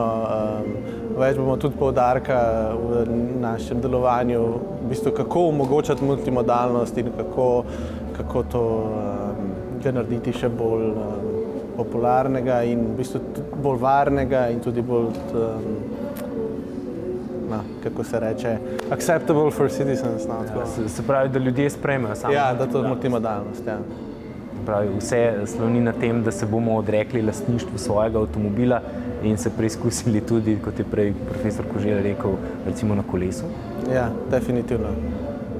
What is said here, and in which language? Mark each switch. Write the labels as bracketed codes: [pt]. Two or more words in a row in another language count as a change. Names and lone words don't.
[sl] Več bomo tudi poudarka v našem delovanju, v bistvu, kako omogočati multimodalnost in kako to ga narediti še bolj popularnega in v bistvu bolj varnega in tudi bolj kako se reče, [en] acceptable for citizens. [sl] Se pravi, da ljudje sprejmejo samo. Ja, da to multimodalnost, ja. pravi, vse sloni na tem, da se bomo odrekli lastništvu svojega avtomobila in se preizkusili tudi, kot je prej profesor Koželj rekel, recimo na kolesu? Ja, definitivno.